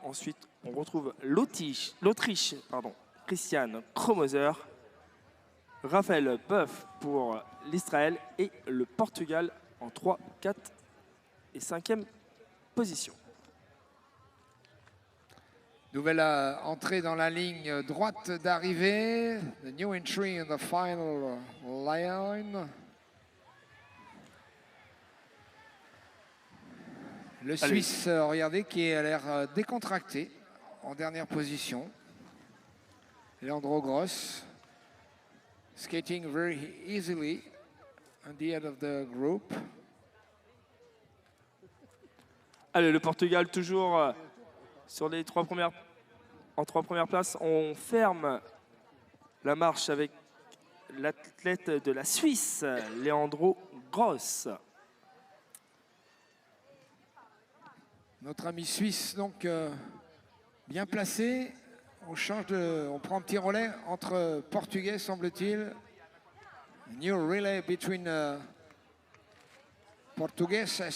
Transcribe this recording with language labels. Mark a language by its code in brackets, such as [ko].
[fr] Ensuite, on retrouve l'Autriche, Christian Kromoser, Raphaël Boeuf pour l'Israël et le Portugal en 3, 4 et 5e position. Nouvelle entrée dans la ligne droite d'arrivée. [en] The new entry in the final line. [fr] Le Suisse, regardez, qui a l'air décontracté en dernière position. Leandro Gross. [en] Skating very easily at the end of the group. [fr] Allez, le Portugal toujours sur les 3 premières places. On ferme la marche avec l'athlète de la Suisse, Leandro Gross. Notre ami suisse, donc, bien placé. On prend un petit relais entre Portugais, semble-t-il. [en] New relay between Portugais.